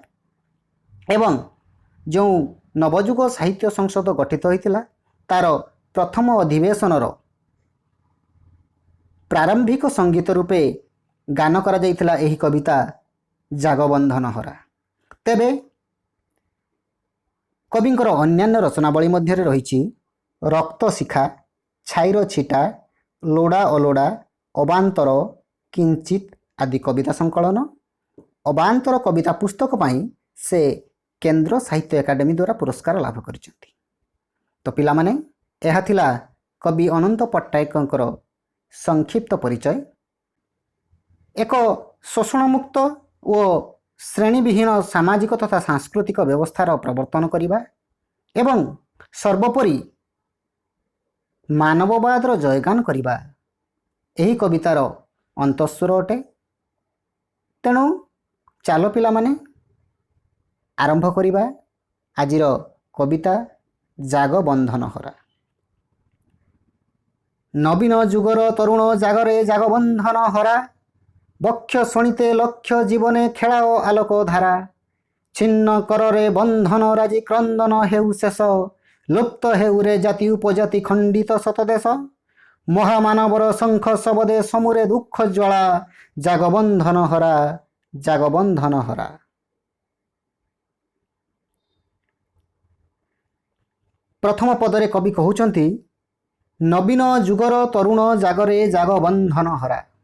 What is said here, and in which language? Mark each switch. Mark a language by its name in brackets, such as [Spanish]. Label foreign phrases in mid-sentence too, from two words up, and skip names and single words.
[Odia] ଏବଂ ଯେଉଁ ନବଯୁଗ ସାହିତ୍ୟ ସଂସଦ ଗଠିତ ହୋଇଥିଲା, ତାର ପ୍ରଥମ ଅଧିବେଶନର ପ୍ରାରମ୍ଭିକ ସଙ୍ଗୀତ ରୂପେ ଗାନ କରା ଯାଇଥିଲା ଏହି କବିତା ଜାଗବନ୍ଧନ ହରା। ତେବେ କବିଙ୍କର ଅନ୍ୟାନ୍ୟ ରଚନାବଳୀ ମଧ୍ୟ ରହି ରକ୍ତ ଶିଖା, ଛାଇର ଛିଟା, ଲୋଡ଼ା ଅଲୋଡ଼ା, ଅବାନ୍ତର, କିଞ୍ଚିତ ଆଦି କବିତା ସଙ୍କଳନ। ଅବାନ୍ତର କବିତା ପୁସ୍ତକ ପାଇଁ ସେ କେନ୍ଦ୍ର ସାହିତ୍ୟ ଏକାଡେମୀ ଦ୍ୱାରା ପୁରସ୍କାର ଲାଭ କରିଛନ୍ତି। ତ ପିଲେ ମାନେ ଏହା ଥିଲା କବି ଅନନ୍ତ ପଟ୍ଟନାୟକଙ୍କର ସଂକ୍ଷିପ୍ତ ପରିଚୟ। ଏକ ଶୋଷଣ ମୁକ୍ତ ଓ ଶ୍ରେଣୀବିହୀନ ସାମାଜିକ ତଥା ସାଂସ୍କୃତିକ ବ୍ୟବସ୍ଥାର ପ୍ରବର୍ତ୍ତନ କରିବା ଏବଂ ସର୍ବୋପରି ମାନବବାଦର ଜୟଗାନ କରିବା ଏହି କବିତାର ଅନ୍ତଃସ୍ୱର ଅଟେ। ତେଣୁ ଚାଲ ପିଲେ ମାନେ ଆରମ୍ଭ କରିବା ଆଜିର କବିତା ଜାଗବନ୍ଧନ ହରା। ନବୀନ ଯୁଗର ତରୁଣ ଜାଗରେ ଜାଗବନ୍ଧନ ହରା, ବକ୍ଷ ଶୋଣିତେ ଲକ୍ଷ୍ୟ ଜୀବନେ ଖେଳାଅ ଆଲୋକ ଧାରା। ଛିନ୍ନ କରରେ ବନ୍ଧନ ରାଜି କ୍ରନ୍ଦନ ହେଉ ଶେଷ, ଲୁପ୍ତ ହେଉରେ ଜାତି ଉପଜାତି ଖଣ୍ଡିତ ଶତଦେଶ ମହାମାନବର ଶଙ୍ଖ ଶବଦେ ସମୁରେ ଦୁଃଖ ଜ୍ୱାଳା ଜାଗବନ୍ଧନ ହରା ଜାଗବନ୍ଧନ ହରା। ପ୍ରଥମ ପଦରେ କବି କହୁଛନ୍ତି ନବୀନ ଯୁଗର ତରୁଣ ଜାଗରେ ଜାଗବନ୍ଧନ ହରା।